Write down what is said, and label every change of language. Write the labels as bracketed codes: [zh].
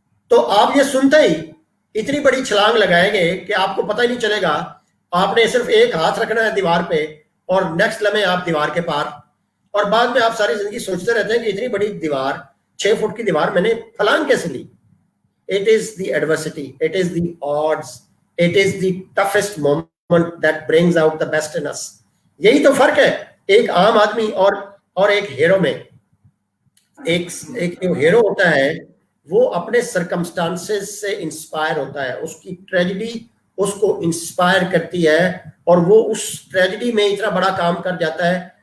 [ur] تو آپ یہ سنتے ہی اتنی بڑی چھلانگ لگائیں گے کہ آپ کو پتہ ہی نہیں چلے گا. آپ نے صرف ایک ہاتھ رکھنا ہے دیوار پہ، اور نیکسٹ لمحے آپ دیوار کے پار، اور بعد میں آپ ساری زندگی سوچتے رہتے ہیں کہ اتنی بڑی دیوار، 6 فٹ کی دیوار میں نے پھلانگ کیسے لی. [en] It is the adversity, it is the odds, it is the toughest moment that brings out the best in us. [ur] یہی تو فرق ہے ایک عام آدمی اور ایک ہیرو میں. ایک جو ہیرو ہوتا ہے وہ اپنے سرکمسٹانسز سے انسپائر ہوتا ہے، اس کی ٹریجڈی اس کو انسپائر کرتی ہے، اور وہ اس ٹریجڈی میں اتنا بڑا کام کر جاتا ہے.